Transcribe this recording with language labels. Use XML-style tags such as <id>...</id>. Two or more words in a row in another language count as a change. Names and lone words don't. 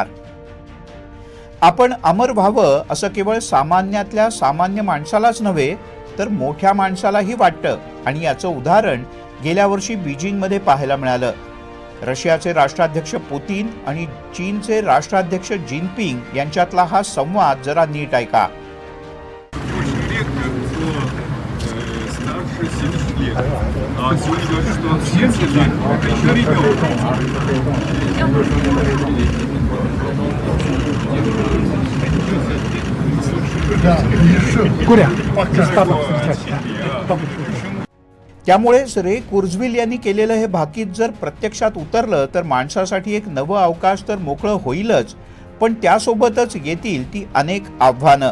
<mr>आपण अमर व्हावं असं केवळ सामान्यातल्या सामान्य माणसालाच नव्हे तर मोठ्या माणसालाही वाटतं आणि याचं उदाहरण गेल्या वर्षी बीजिंगमध्ये पाहायला मिळालं. रशियाचे राष्ट्राध्यक्ष पुतीन आणि चीनचे राष्ट्राध्यक्ष जिनपिंग यांच्यातला हा संवाद जरा नीट ऐका.</mr> <ru>Очень редко, кто старше 70 лет. А сегодня говорят, что он 70 лет, это еще ребенок.</ru> <mr>त्यामुळेच रे कुर्झविल यांनी केलेलं हे भाकीत जर प्रत्यक्षात उतरलं तर माणसासाठी एक नवं अवकाश तर मोकळं होईलच, पण त्यासोबतच येतील ती अनेक आव्हानं.</mr>